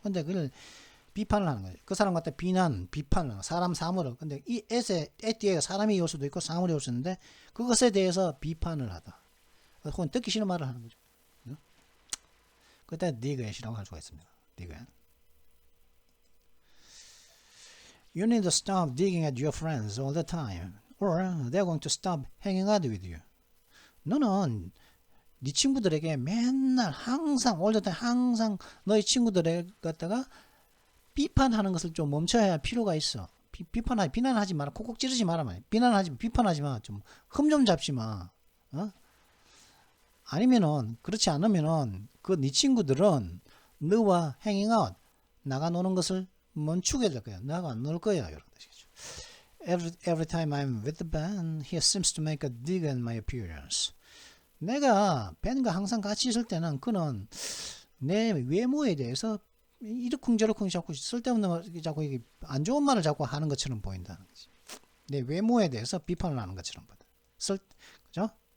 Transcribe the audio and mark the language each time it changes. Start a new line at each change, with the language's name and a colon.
Korean: 근데 그걸 비판을 하는 거죠. 그 사람 갖다 비판을 하는 사람 사물을. 근데 이 뒤에 사람이 올 수도 있고 사물이 올 수 있는데 그것에 대해서 비판을 하다. 혹은 듣기 싫은 말을 하는 거죠. 그때 네그엣이라고 할 수가 있습니다. 네그엣.
English: You need to stop digging at your friends all the time, or they're going to stop hanging out with you.
Korean: 너는 네 친구들에게 맨날 항상
English: all the time
Korean: 항상 너희 친구들에 갖다가 비판하는 것을 좀 멈춰야 할 필요가 있어. 비난하지 마라. 콕콕 찌르지 마라. 비판하지 마. 좀 흠 좀 잡지 마. 아니면은 그렇지 않으면은 그 네 친구들은 너와 행잉아웃 나가 노는 것을 멈추게 될 거야. 나가 안 놀 거야. 이런 뜻이죠.
English: Every time I'm with the band, he seems to make a dig at my appearance.
Korean: 내가 밴과 항상 같이 있을 때는 그는 내 외모에 대해서 이러쿵저러쿵 자꾸 쓸데없는 자꾸 안 좋은 말을 자꾸 하는 것처럼 보인다는 거지. 내 외모에 대해서 비판을 하는 것처럼 보다. 그죠?